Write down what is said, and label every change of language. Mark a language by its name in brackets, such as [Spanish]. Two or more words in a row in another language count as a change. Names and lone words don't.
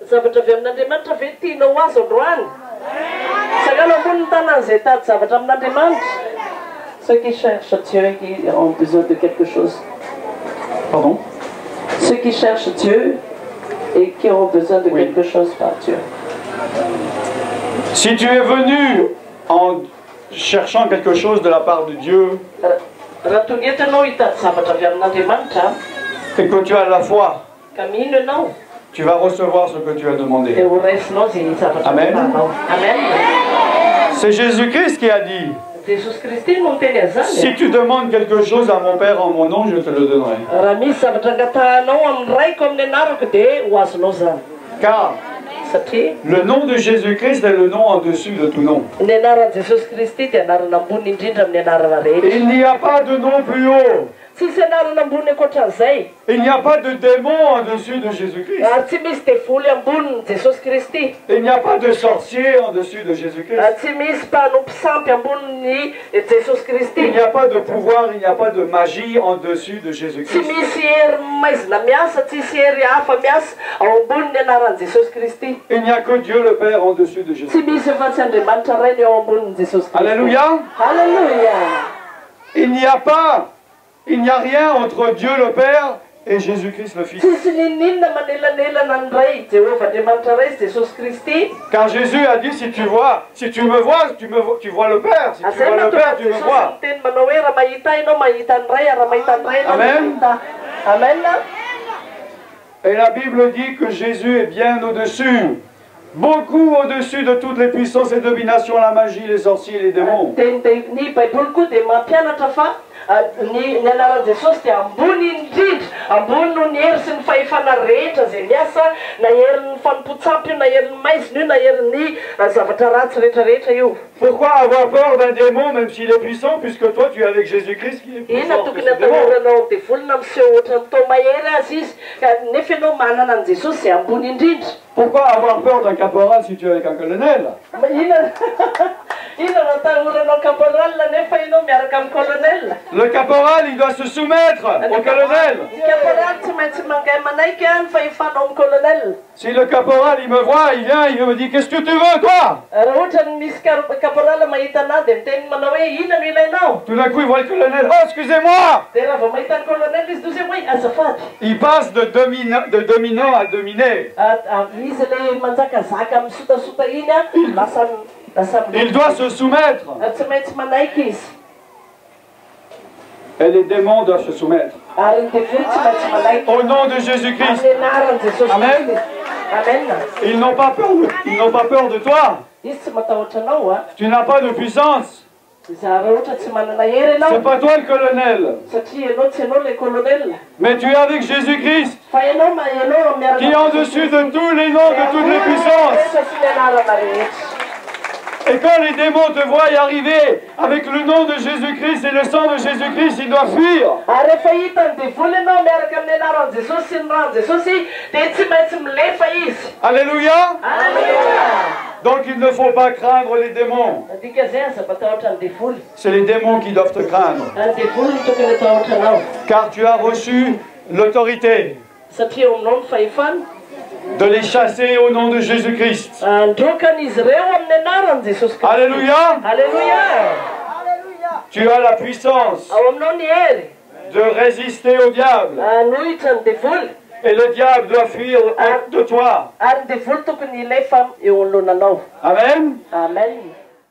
[French] Ceux qui cherchent Dieu et qui ont besoin de quelque chose. Pardon? Ceux qui cherchent Dieu et qui ont besoin de quelque chose par Dieu. Si tu es venu en cherchant quelque chose de la part de Dieu [Malagasy] raha tonga eto ianao hitady zavatra avy amin'Andriamanitra [French] et que tu as la foi, [Malagasy] ka mino ianao [French] tu vas recevoir ce que tu as demandé. [Malagasy] dia ho raisinao zay zavatra Amen. vatanao. Amen. [French] C'est Jésus-Christ qui a dit, [Malagasy] Jesosy Kristy no miteny an'izany. [French] si tu demandes quelque chose à mon Père en mon nom, je te le donnerai. [Malagasy] Raha misy zavatra angatahanao amin'ny raiko amin'ny anarako dia ho azonao zany. [French] Car [Malagasy] Satria [French] le nom de Jésus-Christ est le nom en-dessus de tout nom. [Malagasy] ny anaran'i Jesosy Kristy dia anarana ambony indrindra amin'ny anarana rehetra. [French] Il n'y a pas de nom plus haut. [Malagasy] Tsisy anarana ambony ankoatran'izay. [French] Il n'y a pas de démon en-dessus de Jésus-Christ. [Malagasy] Ary tsy misy devoly ambonin'ny Jesosy Kristy. [French] Il n'y a pas de sorcier en-dessus de Jésus-Christ. [Malagasy] Ary tsy misy mpanompo sampy ambonin'ny Jesosy [French] Il [Malagasy] Kristy. [French] n'y a pas de pouvoir, il n'y a pas de magie en-dessus de [Malagasy] Tsy [French] Jésus-Christ. [Malagasy] misy hery maizina miasa, tsisy hery hafa miasa ao ambonin'ny anaran'i Jesosy Kristy. [French] Il n'y a que Dieu le Père en-dessus de [Malagasy] Tsy [French] Jésus. [Malagasy] misy afa-tsy Andriamanitra ray ny ao ambonin'ny Jesosy Kristy. [French] Alléluia. [Malagasy] Halleluja. [French] Il n'y a rien entre Dieu le Père et Jésus-Christ le Fils. [Malagasy] Tsisy ninninona manelanelana ny ray Jehovah Andriamanitra ray sy Jesosy Kristy. [French] Car Jésus a dit, si tu me vois, tu vois le Père. Si tu [Malagasy] Azay [French] vois le Père, tu me [Malagasy] Jesosy [French] vois. [Malagasy] miteny manao hoe raha mahita ianao mahita ny ray, raha mahita ny ray ianao Amen. mahita. Amen. [French] Et la Bible dit que Jésus est bien au-dessus, beaucoup au-dessus de toutes les puissances et dominations, la magie, les sorciers et les démons. [Malagasy] Ny Baiboly koa dia mampianatra fa ny anaran'i Jesosy dia ambony indrindra, ambony no ny hery sy ny fahefana rehetra zay miasa, na herin'ny fanompo-tsampy io, na herin'ny maizina io, na herin'ny zavatra ratsy rehetrarehetra io. [French] Pourquoi avoir peur d'un démon même s'il est puissant, puisque toi tu es avec Jésus-Christ qui est plus [Malagasy] Ina [French] fort que [Malagasy] tokony [French] ce démon. [Malagasy] atahoranao devolina miseho ohatrany tao mahery azy izy, ka nefa ianao manana an' Jesosy zay ambony indrindra. [French] Pourquoi avoir peur d'un caporal si tu es avec un colonel? [Malagasy] Ina natahoranao caporal nefa ianao miaraka amin'ny colonel. [French] Le caporal, il doit se soumettre au colonel. [Malagasy] Ny caporal tsy maintsy mangay manaiky ny fahefanao amin'ny colonel. [French] Si le caporal, il me voit, il vient, il me dit, qu'est-ce que tu veux, toi? [Malagasy] Raha ohatra ny misy caporal mahita anazy dia miteny manao hoe ina no ilainao. [French] Tout d'un coup, il voit le colonel, oh, excusez-moi! [Malagasy] Dia raha vao mahita ny colonel izy toy hoe azafady. [French] Il passe de dominant à dominé. [Malagasy] Izy le manjakazaka amin'ny sotasota iny lasa [French] Il doit se soumettre. [Malagasy] tsy maintsy manaiky izy. [French] Et les démons doivent se soumettre. [Malagasy] Ary ny devoly tsy maintsy manaiky. [French] Au nom de Jésus-Christ. [Malagasy] Amin'ny anaran'i Jesosy Amen. Kristy. Amen. [French] Ils n'ont pas peur de toi. [Malagasy] Izy tsy matahotra anao [French] Tu n'as pas de puissance. [Malagasy] raha ohatra tsy manana hery [French] C'est [Malagasy] ianao [French] pas toi le colonel. [Malagasy] satria ianao tsy ianao [French] le colonel. Mais tu es avec Jésus-Christ, [Malagasy] Fa ianao miaraka [French] qui est au-dessus de tous les noms, de toutes les puissances. [Malagasy] rehetra sy ny anarana rehetra. [French] Et quand les démons te voient y arriver avec le nom de Jésus-Christ et le sang de Jésus-Christ, ils doivent fuir. [Malagasy] Ary rehefa hita ny devoly ianao miaraka amin'ny anaran'i Jesosy sy ny ran'i Jesosy dia tsy maintsy milefa izy. [French] Alléluia. [Malagasy] Alleluia. [French] Donc il ne faut pas craindre les démons. [Malagasy] Dikan'izay aza matahotra ny devoly. [French] C'est les démons qui doivent te craindre. [Malagasy] Ny devoly no tokony atahotra anao. [French] Car tu as reçu l'autorité [Malagasy] Satria eo aminao ny fahefana. [French] de les chasser au nom de Jésus-Christ. [Malagasy] Androkan'izy ireo amin'ny anaran'i Jesosy Kristy. [French] Alléluia. [Malagasy] Alleluia. [French] Tu as la puissance [Malagasy] Ao aminao ny hery. [French] de résister au diable. [Malagasy] Anohitra ny devoly. [French] Et le diable doit fuir de toi. [Malagasy] Ary ny devoly tokony hilefa eo anoloananao. Amen. Amen.